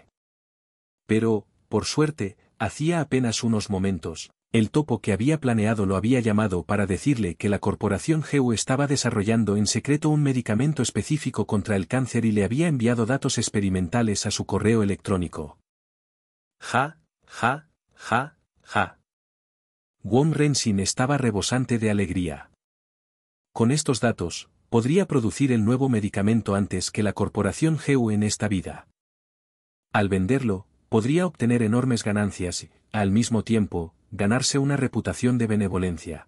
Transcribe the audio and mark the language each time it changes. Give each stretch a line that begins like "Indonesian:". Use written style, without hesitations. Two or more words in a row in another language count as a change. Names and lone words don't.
Spanish: Pero, por suerte, hacía apenas unos momentos, el topo que había planeado lo había llamado para decirle que la corporación GU estaba desarrollando en secreto un medicamento específico contra el cáncer y le había enviado datos experimentales a su correo electrónico. Ja, ja, ja, ja. Won Rensin estaba rebosante de alegría. Con estos datos, podría producir el nuevo medicamento antes que la corporación GU en esta vida. Al venderlo, podría obtener enormes ganancias y, al mismo tiempo, ganarse una reputación de benevolencia.